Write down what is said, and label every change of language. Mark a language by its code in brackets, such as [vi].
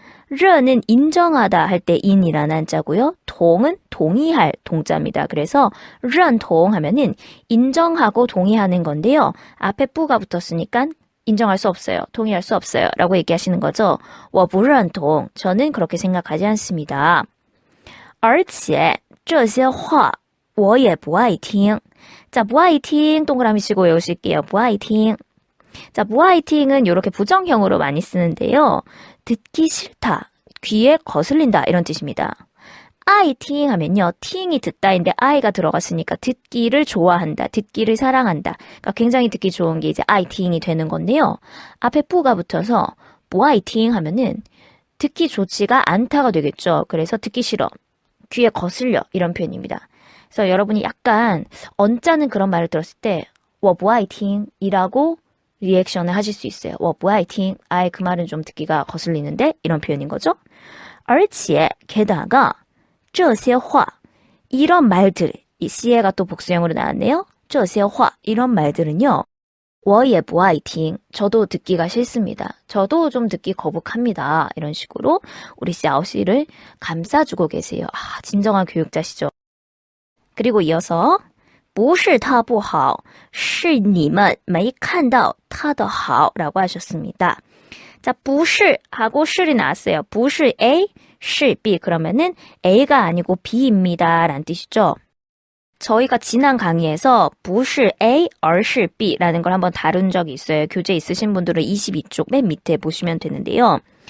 [ko] 认은 인정하다 할 때 인이라는 한자고요. 동은 동의할 동자입니다. 그래서 认同 하면은 인정하고 동의하는 건데요. 앞에 뿌가 붙었으니까 인정할 수 없어요. 동의할 수 없어요. 라고 얘기하시는 거죠. [zh] 我不认同. [ko] 저는 그렇게 생각하지 않습니다. [zh] 而且这些话我也不爱听. [ko] 자, 不爱听 동그라미 치고 외우실게요. [zh] 不爱听. [ko] 자, 不爱听은 이렇게 부정형으로 많이 쓰는데요. 듣기 싫다, 귀에 거슬린다 이런 뜻입니다. 아이팅 하면요. 팅이 듣다인데 아이가 들어갔으니까 듣기를 좋아한다. 듣기를 사랑한다. 그러니까 굉장히 듣기 좋은 게 이제 아이팅이 되는 건데요. 앞에 뿌가 붙어서 뭐아이팅 하면은 듣기 좋지가 않다가 되겠죠. 그래서 듣기 싫어. 귀에 거슬려. 이런 표현입니다. 그래서 여러분이 약간 언짢은 그런 말을 들었을 때 워 뭐아이팅 이라고 리액션을 하실 수 있어요. 워 뭐아이팅 아이 그 말은 좀 듣기가 거슬리는데 이런 표현인 거죠. 而且 게다가 [zh] 这些话 [ko] 이런 말들 이 씨에가 또 복수형으로 나왔네요. 这些话 이런 말들은요. [zh] 我也不爱听 [ko] 저도 듣기가 싫습니다. 저도 좀 듣기 거북합니다. 이런 식으로 우리 샤오씨를 감싸주고 계세요. 아, 진정한 교육자시죠. 그리고 이어서 [zh] 不是他不好是你们没看到他的好 [ko] 라고 하셨습니다. 자, 不是 하고 是이 나왔어요. [zh] 不是 A, 是 B. [ko] 그러면은 A가 아니고 B입니다. 라는 뜻이죠. 저희가 지난 강의에서 [zh] 不是 A, 而是 B [ko] 라는 걸 한번 다룬 적이 있어요. 교재 있으신 분들은 22쪽 맨 밑에 보시면 되는데요.